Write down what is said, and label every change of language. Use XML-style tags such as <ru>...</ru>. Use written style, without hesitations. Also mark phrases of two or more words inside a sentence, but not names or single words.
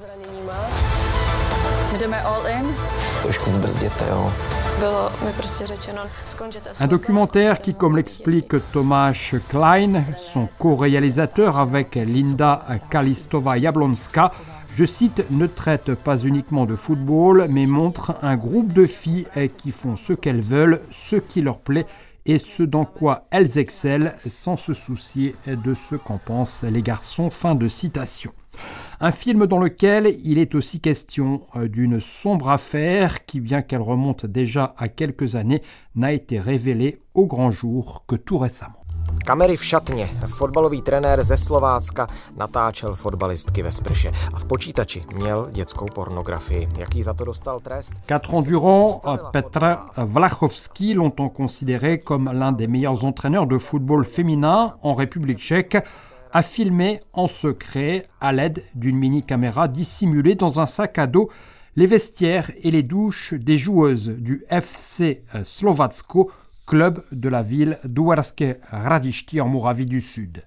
<fr>Un documentaire qui, comme l'explique Tomáš Klein, son co-réalisateur avec Linda Kalistová-Jablonská, je cite, ne traite pas uniquement de football, mais montre un groupe de filles qui font ce qu'elles veulent, ce qui leur plaît et ce dans quoi elles excellent, sans se soucier de ce qu'en pensent les garçons. Fin de citation. Un film dans lequel il est aussi question d'une sombre affaire qui, bien qu'elle remonte déjà à quelques années, n'a été révélée au grand jour que tout récemment.</fr> <cs>Kamery v šatně. Fotbalový trenér ze Slovácka natáčel fotbalistky ve sprše a v počítači měl dětskou pornografii. Jaký za to dostal trest?</cs> <fr>4 ans durant, Petr Vlachovský, longtemps considéré comme l'un des meilleurs entraîneurs de football féminin en République tchèque, a filmé en secret, à l'aide d'une mini-caméra dissimulée dans un sac à dos, les vestiaires et les douches des joueuses du FC Slovácko, club de la ville d'Uherské Hradiště en Moravie du Sud.</fr>